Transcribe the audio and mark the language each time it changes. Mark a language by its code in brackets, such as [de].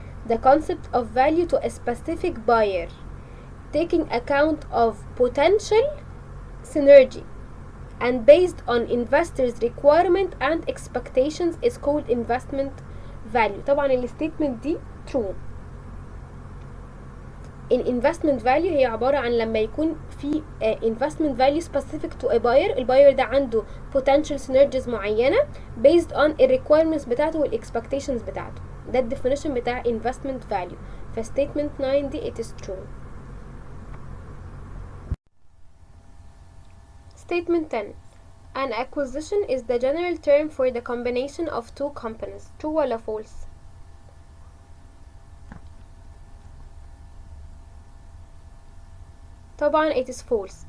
[en] The concept of value to a specific buyer taking account of potential synergy and based on investors requirement and expectations is called investment value. [ar] طبعا الستيتمنت دي true. الانفستمنت فاليو هي عبارة عن لما يكون في investment value [en] specific to a buyer، [ar] الباير ده عنده [en] potential synergies [ar] معينة based on ال requirements بتاعته وال expectations بتاعته. ده ال definition بتاع investment value. ف statement 9 دي [en] it is true. statement 10: an acquisition is the general term for the combination of two companies. true [ar] ولا [en] false؟ [ar] طبعا [en] it is false.